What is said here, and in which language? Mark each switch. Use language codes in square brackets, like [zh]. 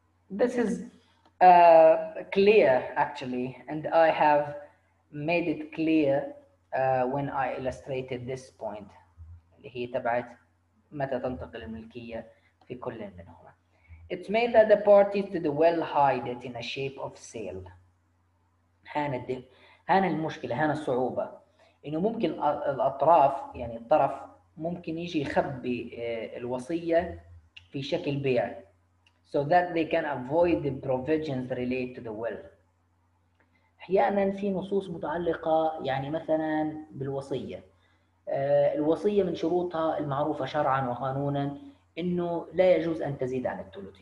[en] This is clear actually, and I have made it clear when I illustrated this point [ar] اللي هي تبعت متى تنتقل الملكية في كل منهما. [en] It's made that the parties to the will hide it in a shape of sale. [ar] هان المشكلة، هان الصعوبة، إنه ممكن الأطراف، يعني الطرف ممكن يجي يخبي الوصية في شكل بيع. [en] So that they can avoid the provisions related to the will. [ar] أحياناً في نصوص متعلقة يعني مثلاً بالوصية. الوصية من شروطها المعروفة شرعاً وقانوناً إنه لا يجوز أن تزيد عن الثلث.